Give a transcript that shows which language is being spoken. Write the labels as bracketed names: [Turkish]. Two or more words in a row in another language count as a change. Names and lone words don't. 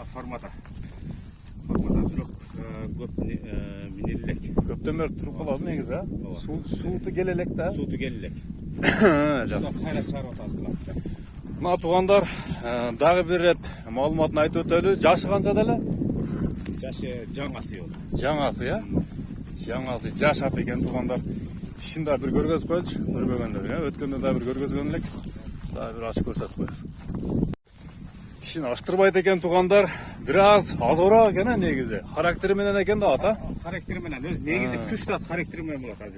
[Kyrgyz] Формада бирок көп минелек. Көптөн бери туруп калат негизи, а? Сууту келе элек да. Сууту келе элек. Жок. Кайра чыгарып атат. Мына туугандар, дагы бир рет маалыматын айтып өтөлү. Жашы канчада эле? Жашы жаңасы ол. Жаңасы, я? Жаңасы жашат экен туугандар. Тишин да бир көргөзүп коелучу, көрбөгөндөргө. Өткөндө да бир көргөзгөн элек. Дагы бир ачып көрсөтүп коебуз. Тишин аштырбайт экен туугандар. Бир аз азыраак экен негизи. Характери менен экен да ат, а? Характери менен өз негизи күчтүү ат характери менен болот азыр.